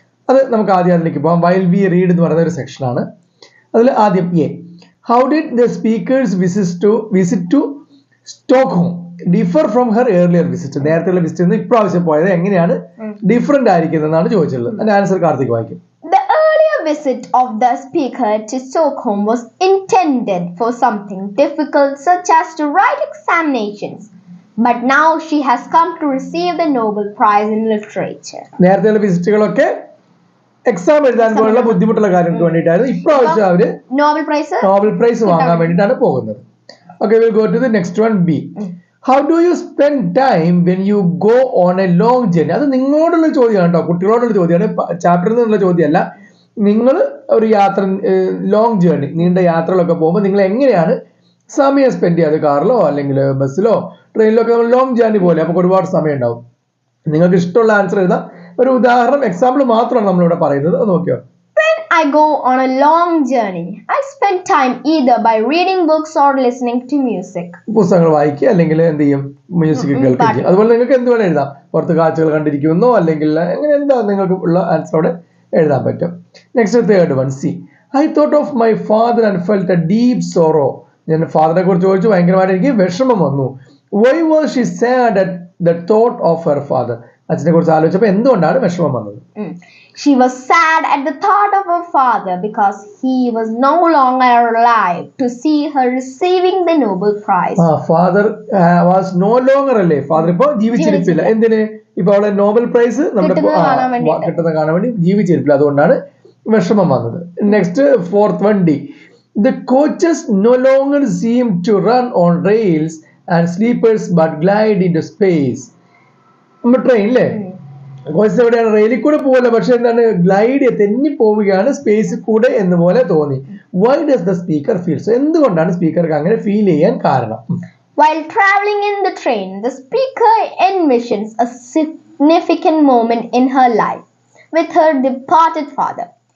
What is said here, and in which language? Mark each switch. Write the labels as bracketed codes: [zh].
[ml] അത് നമുക്ക് ആദ്യം അതിലേക്ക് പോകാം. [en] while we read [ml] എന്ന് പറയുന്ന ഒരു സെക്ഷനാണ്. അതിൽ ആദ്യം [en] How did the speaker's visit to Stockholm differ from her earlier visit? [ml] നേരത്തെയുള്ള വിസിറ്റ് നിന്ന് ഇപ്രാവശ്യം പോയത് എങ്ങനെയാണ് ഡിഫറെന്റ് ആയിരിക്കുന്നതെന്നാണ് ചോദിച്ചിട്ടുള്ളത്. അതിന്റെ ആൻസർ കാർത്തിക് വായിക്കും. [en] The earlier visit of the speaker to Stockholm was intended for something difficult such as to write examinations, but now she has come to receive the Nobel Prize in Literature. [ml] നേരത്തെയുള്ള വിസിറ്റുകളൊക്കെ exam എഴുതാൻ പോലുള്ള ബുദ്ധിമുട്ടുള്ള കാര്യങ്ങൾക്ക് വേണ്ടിയിട്ടായിരുന്നു. ഇപ്രാവശ്യം അവര് Nobel prize വാങ്ങാൻ വേണ്ടിയിട്ടാണ് പോകുന്നത്. [en] Okay, we'll go to the next one, B. How do you spend time when you go on a long journey? [ml] അത് നിങ്ങളോടുള്ള ചോദ്യമാണ് കേട്ടോ, കുട്ടികളോടുള്ള ചോദ്യമാണ്, ചാപ്റ്ററിൽ നിന്നുള്ള ചോദ്യമല്ല. നിങ്ങൾ ഒരു യാത്ര, ലോങ് ജേർണി, നീണ്ട യാത്രകളൊക്കെ പോകുമ്പോൾ നിങ്ങൾ എങ്ങനെയാണ് സമയം സ്പെൻഡ് ചെയ്യാറ്? കാറിലോ അല്ലെങ്കിൽ ബസ്സിലോ ട്രെയിനിലോ ഒക്കെ ലോങ് ജേർണി പോലെ അപ്പോൾ ഒരുപാട് സമയം ഉണ്ടാവും. നിങ്ങൾക്ക് ഇഷ്ടമുള്ള ആൻസർ എഴുതാം. ഒരു ഉദാഹരണം, എക്സാമ്പിൾ മാത്രമാണ് നമ്മളിവിടെ പറയുന്നത്. അത് നോക്കിയോ. [en] I go on a long journey. I spend time either by reading books or listening to music. [ml] പുസ്തകങ്ങൾ വായിക്കുക അല്ലെങ്കിൽ എന്ത് ചെയ്യും, മ്യൂസിക് കേൾക്കുക. അതുപോലെ നിങ്ങൾക്ക് എന്ത് വേണം എഴുതാം. പുറത്ത് കാഴ്ചകൾ കണ്ടിരിക്കുന്നോ അല്ലെങ്കിൽ അങ്ങനെ എന്താ നിങ്ങൾക്ക് ഉള്ള ആൻസറോടെ എഴുതാൻ പറ്റും. [en] Next third one, C. I thought of my father and felt a deep sorrow. [ml] ഞാൻ ഫാദറിനെ കുറിച്ച് ചോദിച്ചു, ഭയങ്കരമായിട്ട് എനിക്ക് വിഷമം വന്നു. [en] Why was she sad at the thought of her father? [ml] അച്ഛനെ കുറിച്ച് ആലോചിച്ചപ്പോൾ എന്തുകൊണ്ടാണ് വിഷമം വന്നത്? [en] She was sad at the thought of her father because he was no longer alive to see her receiving the Nobel Prize. Father was no longer [ml] അല്ലേ? Father ഇപ്പൊ ജീവിച്ചിരിപ്പില്ല. എന്തിന്? ഇപ്പൊ അവളെ നോബൽ പ്രൈസ് നമ്മുടെ കിട്ടുന്ന കാണാൻ വേണ്ടി ജീവിച്ചിരിപ്പില്ല. അതുകൊണ്ടാണ് വിഷമം വന്നത്. [en] Next fourth one, D. The coaches no longer seem to run on rails and sleepers but glide into space. [ml] നമ്മുടെ ട്രെയിനില്ലേ, കോച്ചസ് എവിടെയാണ്? റെയിലിൽ കൂടെ പോകല്ല, പക്ഷെ എന്താണ്, ഗ്ലൈഡ് തെന്നി പോവുകയാണ് സ്പേസിൽ കൂടെ എന്ന് പോലെ തോന്നി. [en] Why does the speaker feel so? [ml] എന്തുകൊണ്ടാണ് സ്പീക്കർക്ക് അങ്ങനെ ഫീൽ ചെയ്യാൻ കാരണം? [en] While traveling in the train, the speaker envisions a significant moment in her life with her departed father.